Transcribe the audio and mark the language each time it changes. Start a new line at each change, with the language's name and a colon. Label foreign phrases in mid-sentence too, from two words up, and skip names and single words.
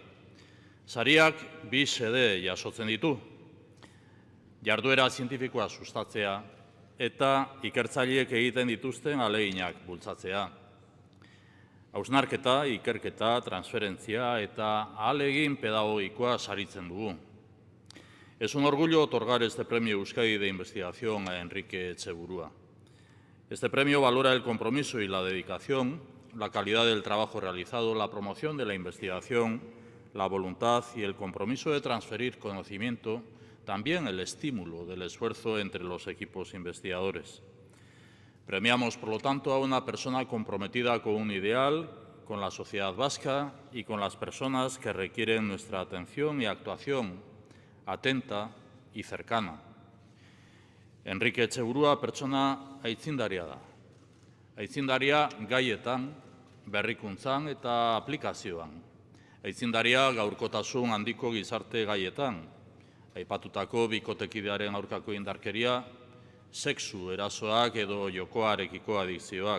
Basque: Sariak bi xede jasotzen ditu. Jarduera zientifikoa sustatzea eta ikertzaileek egiten dituzten ahaleginak bultzatzea. Hausnarketa, ikerketa, transferentzia eta ahalegin pedagogikoa saritzen dugu.
Spanish: Es un orgullo otorgar este premio Euskadi de Investigación a Enrique Etxeburua. Este premio valora el compromiso y la dedicación, la calidad del trabajo realizado, la promoción de la investigación, la voluntad y el compromiso de transferir conocimiento, también el estímulo del esfuerzo entre los equipos investigadores. Premiamos, por lo tanto, a una persona comprometida con un ideal, con la sociedad vasca y con las personas que requieren nuestra atención y actuación atenta y cercana.
Basque: Enrique Etxeburua pertsona aitzindaria da. Aitzindaria gaietan, berrikuntzan eta aplikazioan. Aitzindaria gaurkotasun handiko gizarte gaietan, aipatutako bikotekidearen aurkako indarkeria, sexu erasoak edo jokoarekiko adikzioak.